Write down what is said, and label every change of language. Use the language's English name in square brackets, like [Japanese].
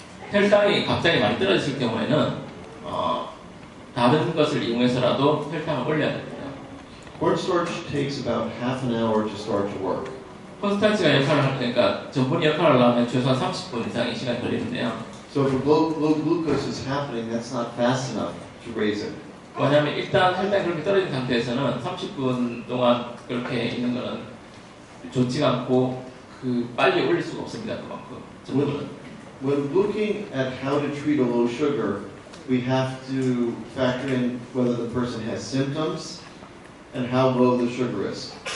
[Korean] 혈당이 갑자기 많이 떨어질 경우에는 다른 것을 이용해서라도 혈당을 올려야 됩니다. [English] Cornstarch takes about half an hour to start to work. [Korean] 콘스탄츠가 역할을 할 테니까 전분이 역할을 하려면 최소한 30분 이상의 시간이 걸리는데요. [English] So if low glucose is happening, that's not fast enough to raise it. [Korean] 왜냐하면 일단 혈당이 그렇게 떨어진 상태에서는 30분 동안 그렇게 있는 거는 좋지가 않고 빨리 올릴 수가 없습니다. 그만큼 전분은. [English] When looking at how to treat a low sugar, we have to factor in whether the person has symptoms and how low the sugar is.